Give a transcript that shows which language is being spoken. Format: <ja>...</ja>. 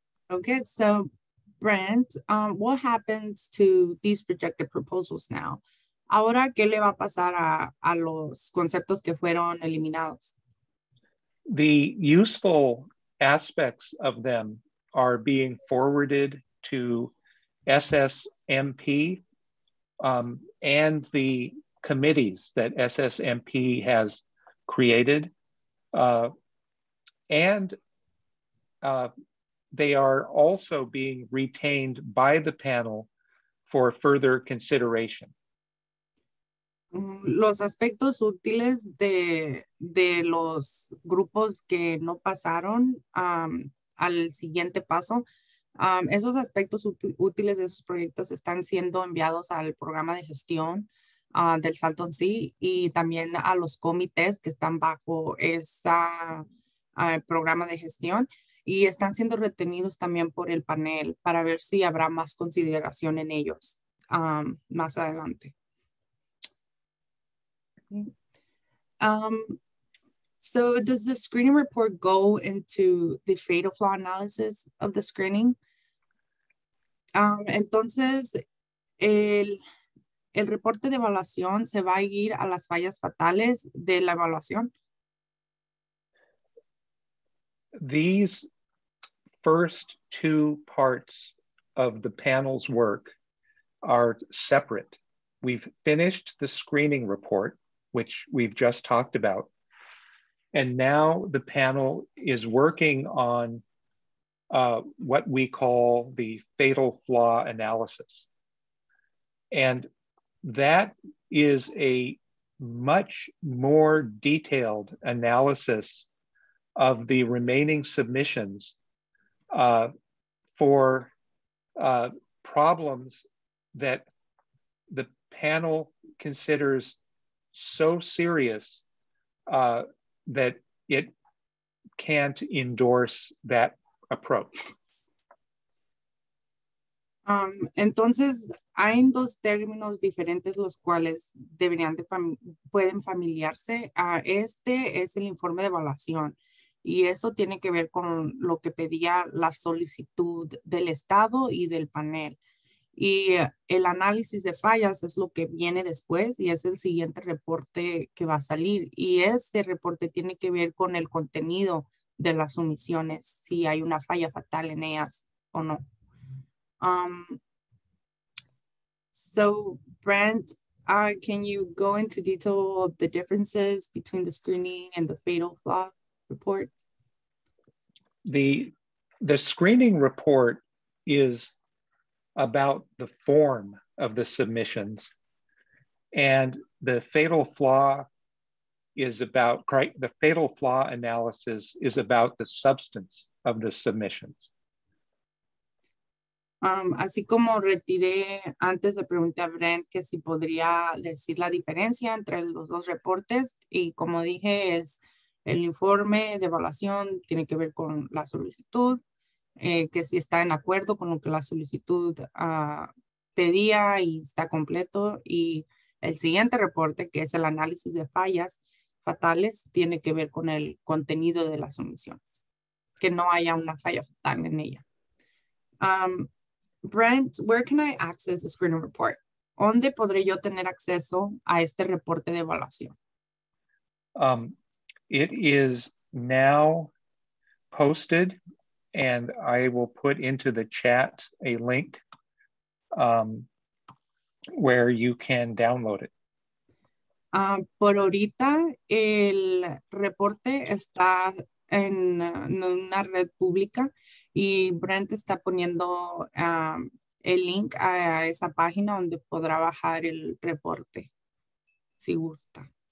<en>Okay, so Brent, what happens to these projected proposals now?</en> <es>Ahora, ¿qué le va a pasar a los conceptos que fueron eliminados?</es> <en>The useful aspects of them are being forwarded to SSMP and the committees that SSMP has created. And they are also being retained by the panel for further consideration.</en> <es>Los aspectos útiles de los grupos que no pasaron al siguiente paso, esos aspectos útiles de esos proyectos están siendo enviados al programa de gestión del Salton Sea y también a los comités que están bajo ese programa de gestión y están siendo retenidos también por el panel para ver si habrá más consideración en ellos más adelante.</es> <en>So does the screening report go into the fatal flaw analysis of the screening?</en> <es>Entonces, el reporte de evaluación se va a ir a las fallas fatales de la evaluación.</es> <en>These first two parts of the panel's work are separate. We've finished the screening report, which we've just talked about. And now the panel is working on what we call the fatal flaw analysis. And that is a much more detailed analysis of the remaining submissions for problems that the panel considers so serious that it can't endorse that approach.</en> <es>Entonces, hay dos términos diferentes los cuales pueden familiarse. Este es el informe de evaluación y eso tiene que ver con lo que pedía la solicitud del Estado y del panel. Y el análisis de fallas es lo que viene después y es el siguiente reporte que va a salir. Y este reporte tiene que ver con el contenido de las sumisiones, si hay una falla fatal en ellas o no.</es> <en>So Brent, can you go into detail of the differences between the screening and the fatal flaw reports? The screening report is about the form of the submissions, and the fatal flaw is about, the fatal flaw analysis is about the substance of the submissions.</en> <es>Así como retiré antes, le pregunté a Brent que si podría decir la diferencia entre los dos reportes, y como dije, es el informe de evaluación, tiene que ver con la solicitud, que si está en acuerdo con lo que la solicitud pedía y está completo, y el siguiente reporte, que es el análisis de fallas fatales, tiene que ver con el contenido de las sumisiones, que no haya una falla fatal en ella.</es> <en>Brent, where can I access the screening report?</en> <es>¿Dónde podré yo tener acceso a este reporte de evaluación?</es> <en>It is now posted, and I will put into the chat a link where you can download it.</en> <es>Por ahorita, el reporte está en una red pública y Brent está poniendo el link a esa página donde podrá bajar el reporte, si gusta.</es>